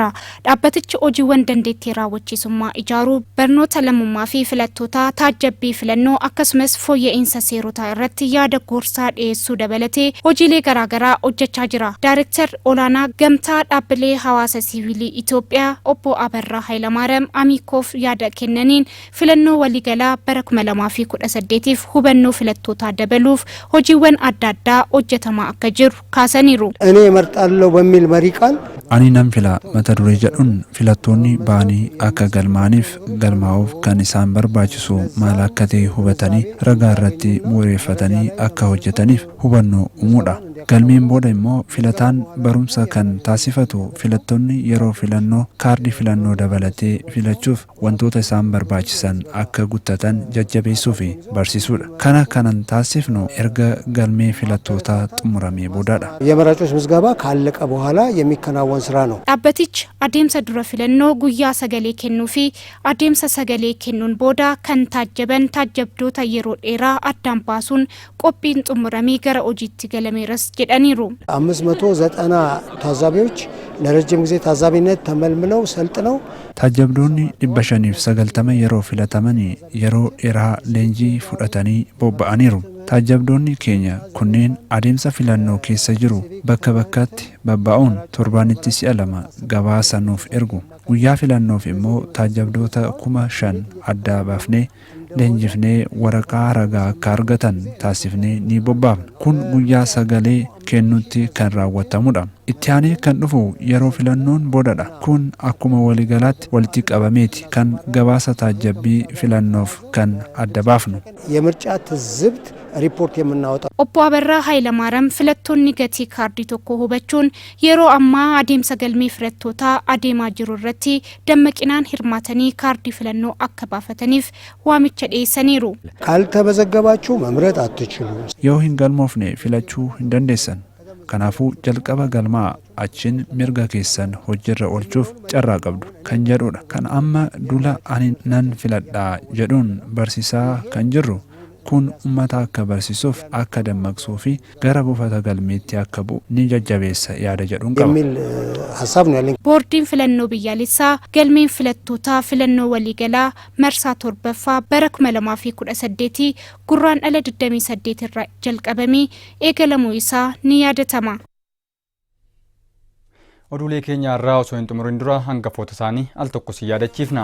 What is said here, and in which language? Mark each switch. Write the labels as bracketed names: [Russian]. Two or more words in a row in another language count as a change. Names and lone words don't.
[Oromo] Dhaabbatichi hojiiwwan dandeettii raawwachiisummaa ijaaruu, barnoota lammummaa fi filattootaa taajjabbii filannoo akkasumas fooyya'insa seerotaa irratti yaada gorsaa dhiyeessuu dabalatee hojiilee garaagaraa hojjechaa jira. Daayirektar olaanaa Gamtaa dhaabbilee hawaasa siivilii Itoophiyaa obbo Abarraa Hayilamaariyaam Amikoof yaada kennaniin filannoo waliigalaa bara 2018f hubannoo filattoota dabaluuf hojiiwwan adda addaa hojjetamaa akka jiru kaasaniiru. [Amharic] እኔ እመርጣለሁ በሚል መሪ ቃል [Oromo] ani nan fila mata duree jedhuun filattoonni baanii akka galmaaniif galmaa'uuf kan isaan barbaachisu maal akka ta'e hubatanii ragaa irratti bu'uureeffatanii akka hojjetaniif hubannoo uumuudha. Galmeen booda immoo filataan barumsa kan taasifatu filattoonni yeroo filannoo kaardii filannoo dabalatee filachuuf wantoota isaan barbaachisan akka guuttatan jajjabeessuu fi barsiisuudha. Kana kanan taasifnu erga galmee filattootaa xumuramee boodaadha. [Amharic] የመራጮች ምዝገባ ካለቀ በኋላ የሚከናወን ስራ ነው። [Oromo] Dhaabbatichi adeemsa dura filannoo guyyaa sagalee kennuu fi adeemsa sagalee kennuun booda kan taajjaban taajjabdoota yeroo dheeraa addaan baasuun qophiin xumuramee gara hojiitti galameeras jedhaniiru. [Amharic] 590 ታዛቢዎች ለረጅም ጊዜ ታዛቢነት ተመልምለው ሰልጥነው [Oromo] taajjabdoonni 590 yeroo filatamanii yeroo dheeraa leenjii fudhatanii bobba'aniiru. Taajjabdoonni keenya kunneen adeemsa filannoo keessa jiru bakka bakkatti babba'uun torbaanitti 2 gabaasa nuuf ergu. Guyyaa filannoof immoo taajjabdoota 5,000 adda baafnee leenjifnee waraqaa ragaa akka argatan taasifnee ni bobbaafna. Kun guyyaa sagalee kennutti kan raawwatamudha. Itti aanee kan dhufu yeroo filannoon boodadha. Kun akkuma waliigalaatti walitti qabameeti kan gabaasa taajjabbii filannoof kan adda baafnu. [Amharic] የምርጫ ትዝብት ሪፖርት የምናወጣው [Oromo] Obbo Abarraa Hayilamaariyaam filattoonni gatii kaardii tokko hubachuun yeroo ammaa adeemsa galmee filattootaa adeemaa jiru irratti dammaqinaan hirmaatanii kaardii filannoo akka baafataniif waamicha dhiyeessaniiru. [Amharic] ካልተመዘገባችሁ መምረጥ አትችሉም። [Oromo] Yoo hin galmoofne filachuu hin dandeessan. Kanaafuu jalqaba galmaa achiin mirga keessan hojiirra oolchuuf carraa qabdu kan jedhudha. Kan amma dula ani nan filadhaa jedhuun barsiisaa kan jirru kun ummata akka barsiisuuf akka dammaqsuu fi gara buufata galmeetti akka bu'u ni jajjabeessa yaada jedhuun qaba. [Amharic] የሚል ሀሳብ ነው ያለኝ። [Oromo] Boordiin filannoo biyyaalessaa galmeen filattootaa filannoo waliigalaa marsaa torbaffaa bara 2018 gurraandhala 28 irraa jalqabamee eegalamuu isaa ni yaadatama. Oduulee keenya irraa osoo hin xumurin dura hangafoota isaanii al tokko si yaadachiifna.